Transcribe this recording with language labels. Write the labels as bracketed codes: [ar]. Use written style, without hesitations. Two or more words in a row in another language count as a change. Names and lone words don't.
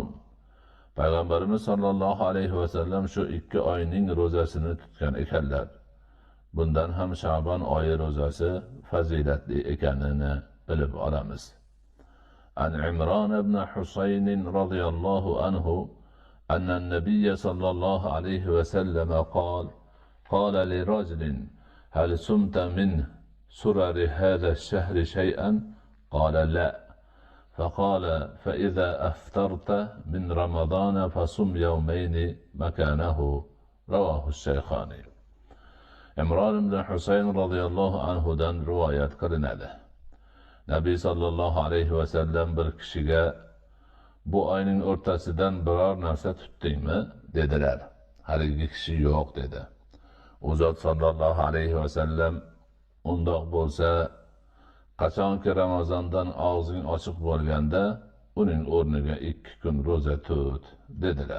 [uz] Payg'ambarimiz [ar] صلى الله عليه وسلم [uz] shu ikki oyning ro'zasini tutgan ekanlar. Bundan ham Sha'ban oyi ro'zasi fazilatli ekanini bilib olamiz. [ar] عن عمران بن حصين رضي الله عنه أن النبي صلى الله عليه وسلم قال لرجل هل صمت من سرر هذا الشهر شيئا قال لا فقال فإذا أفطرت من رمضان فصم يومين مكانه. رواه الشيخان. [uz] Imron ibn Husayn radhiyallohu anhudan rivoyat qilinadi. Nabiy [ar] صلى الله عليه وسلم [uz] bir kishiga bu oyning o'rtasidan biror narsa tutdingmi dedilar. Haligi kishi yo'q dedi. U zot [ar] صلى الله عليه وسلم [uz] undoq bo'lsa qachonki Ramazondan og'zing ochiq bo'lganda uning o'rniga 2 kun ro'za tut dedilar.